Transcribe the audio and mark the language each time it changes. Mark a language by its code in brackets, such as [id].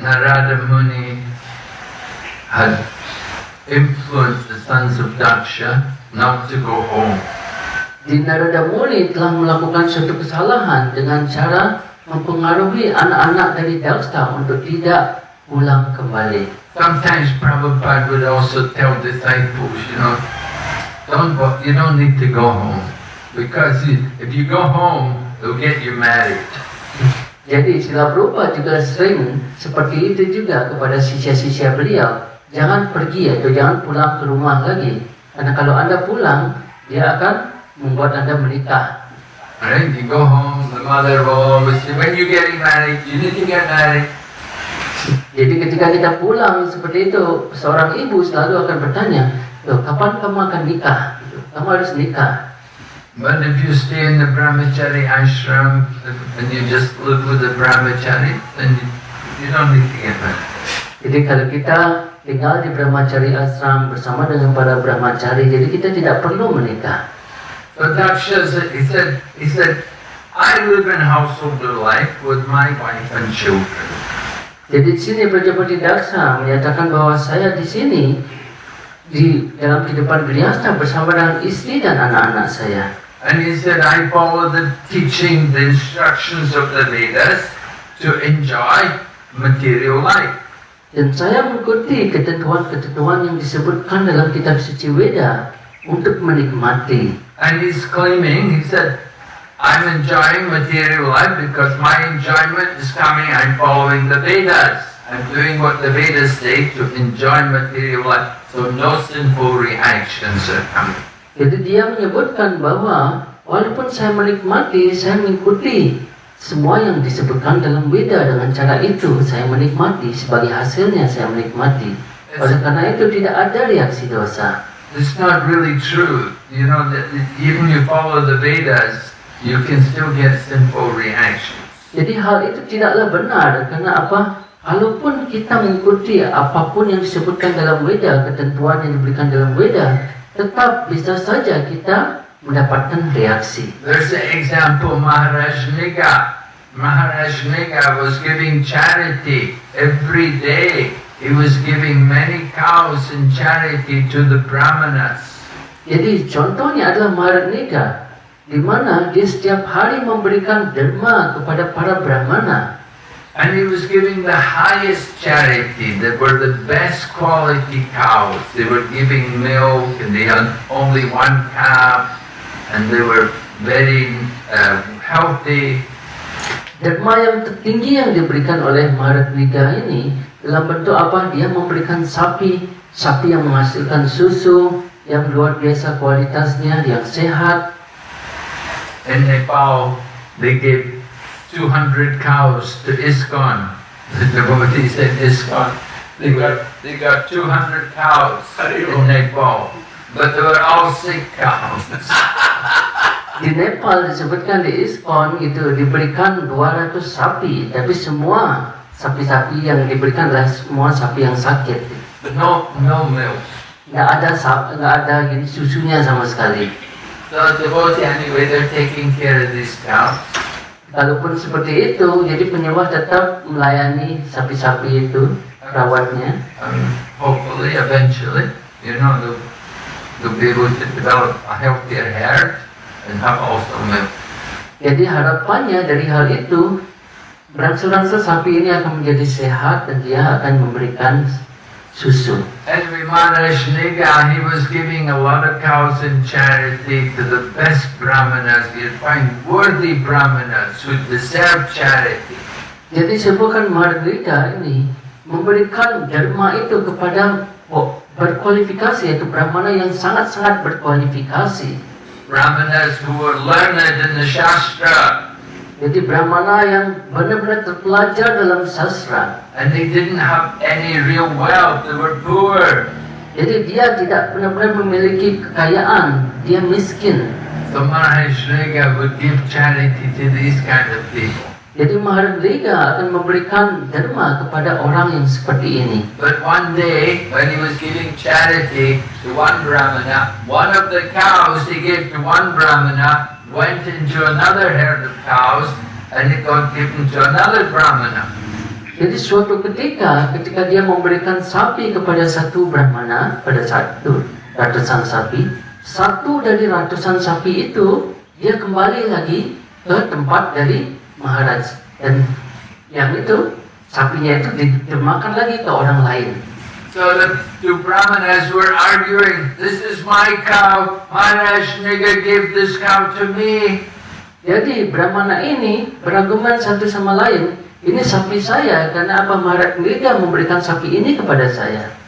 [en] Narada Muni had influenced the sons of Daksha not to go home. [id] Di Narada Muni telah melakukan suatu kesalahan dengan cara mempengaruhi anak-anak dari Daksha untuk tidak pulang kembali. [en] Sometimes Prabhupada would also tell disciples, you don't need to go home because if you go home, they'll get you married. [id] Jadi Srila Prabhupada juga sering seperti itu juga kepada sisya-sisya beliau. Jangan pergi atau jangan pulang ke rumah lagi. Karena kalau Anda pulang, dia akan membuat Anda menikah. [en] Right? You go home, the mother will always say, when you getting married, you need to get married. [id] Jadi ketika kita pulang seperti itu, seorang ibu selalu akan bertanya, loh, kapan kamu akan nikah? Kamu harus nikah. [en] But if you stay in the brahmachari ashram and you just live with the brahmachari, then you don't need to get married. [id] Jadi kalau kita tinggal di brahmachari ashram bersama dengan para brahmachari, jadi kita tidak perlu menikah. [en] So Daksha said, he said, I live in householder life with my wife and children. [id] Jadi di sini Prajapati Daksa menyatakan bahwa saya di sini di dalam kehidupan geriasta bersama dengan istri dan anak-anak saya. [en] And he said, I follow the teaching, the instructions of the Vedas to enjoy material life. [id] Dan saya mengikuti ketentuan-ketentuan yang disebutkan dalam kitab suci Weda untuk menikmati. [en] And he's claiming, he said, I'm enjoying material life because my enjoyment is coming, I'm following the Vedas. I'm doing what the Vedas say to enjoy material life. So no sinful reactions are coming. [id] Jadi dia menyebutkan bahwa walaupun saya menikmati, saya mengikuti semua yang disebutkan dalam Veda dengan cara itu. Saya menikmati, sebagai hasilnya saya menikmati. Oleh karena itu tidak ada reaksi dosa. [en] it's not really true. You know, that even you follow the Vedas, you can still get sinful reactions. [id] Jadi hal itu tidaklah benar. Karena apa? Kalaupun kita mengikuti apapun yang disebutkan dalam Veda, ketentuan yang diberikan dalam Veda, tetap bisa saja kita mendapatkan reaksi. [en] There's an example, Maharaj Niga. Maharaj Niga was giving charity every day. He was giving many cows in charity to the Brahmanas. [id] Jadi contohnya adalah Maharaj Niga, di mana dia setiap hari memberikan derma kepada para Brahmana. [en] And he was giving the highest charity. They were the best quality cows. They were giving milk and they had only one calf and they were very healthy. [id] Derma yang tertinggi yang diberikan oleh Maharaj Niga ini dalam bentuk apa? Dia memberikan sapi yang menghasilkan susu yang luar biasa kualitasnya, yang sehat. [en] In Nepal, they gave 200 cows to ISKCON. The devotees in ISKCON, they got 200 cows in Nepal, but they were all sick cows. [id] Di Nepal disebutkan di ISKCON itu diberikan 200 sapi, tapi semua sapi-sapi yang diberikan adalah semua sapi yang sakit. [en] No milk. [id] Nggak ada gini susunya sama sekali. [en] So devotee anyway, they're taking care of these cows. [id] Kalaupun seperti itu, jadi penyembah tetap melayani sapi-sapi itu, rawatnya. [en] Hopefully, eventually, you know, they'll be able to develop a healthier herd and have also milk. [id] Jadi harapannya dari hal itu, berangsur-angsur sapi ini akan menjadi sehat dan dia akan memberikan susu. [en] Anyway, Maharaj Niga, he was giving a lot of cows in charity to the best brahmanas. You'd find worthy brahmanas who deserve charity. [id] Jadi sebutkan Maharaj Niga ini memberikan dharma itu kepada berkualifikasi, yaitu brahmana yang sangat-sangat berkualifikasi. [en] Brahmanas who were learned in the Shastra. [id] Jadi brahmana yang benar-benar terpelajar dalam sastra. [en] And they didn't have any real wealth, they were poor. [id] Jadi dia tidak benar-benar memiliki kekayaan, dia miskin. [en] So Maharaj Niga would give charity to these kind of people. [id] Jadi Maharaj Niga akan memberikan dharma kepada orang yang seperti ini. [en] But one day, when he was giving charity to one brahmana, one of the cows he gave to one brahmana went into another herd of cows and it got given to another brahmana. [id] Jadi suatu ketika dia memberikan sapi kepada satu brahmana, pada satu ratusan sapi, satu dari ratusan sapi itu dia kembali lagi ke tempat dari Maharaj, dan yang itu sapinya itu ditermakan lagi ke orang lain. [en] So the two brahmanas were arguing, this is my cow, Maharaj Niga gave this cow to me. [id] Jadi brahmana ini berargumen satu sama lain, ini sapi saya karena apa Maharaj Niga memberikan sapi ini kepada saya.